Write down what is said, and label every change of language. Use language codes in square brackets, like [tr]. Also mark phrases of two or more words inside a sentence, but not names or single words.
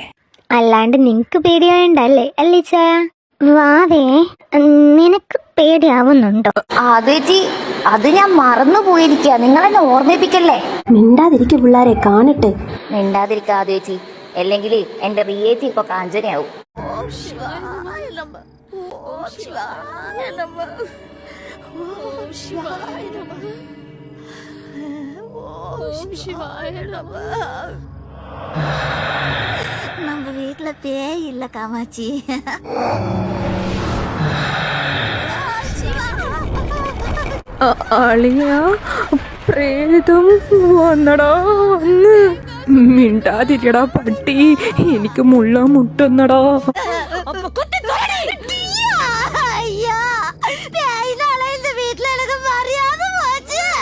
[ml] അല്ലാണ്ട് നിനക്ക് പേടിയാണ്ടല്ലേ അല്ലേ ചായ? വാവേ, നിനക്ക് പേടിയാവുന്നുണ്ടോ? അതേച്ചി, അത് ഞാൻ മറന്നു പോയിരിക്കുക, നിങ്ങളെന്നെ ഓർമ്മിപ്പിക്കല്ലേ. മിണ്ടാതിരിക്കും പിള്ളാരെ, കാണട്ടെ. മിണ്ടാതിരിക്കാതേച്ചി, അല്ലെങ്കിൽ എന്റെ റിയേച്ചി ഇപ്പൊ കാഞ്ചനയാവും. [ta] நம்ம வீட்டுல பேய் இல்ல காமாட்சி. [ml] അളിയ, പ്രേതം വന്നടാ, വന്ന്. മിണ്ടാതിരിക്കടാ പട്ടി, എനിക്ക് മുള്ള മുട്ടുന്നടാ. [ta] ஐயா, பேயினால இந்த வீட்டுல எனக்கு மரியாதை போச்சு.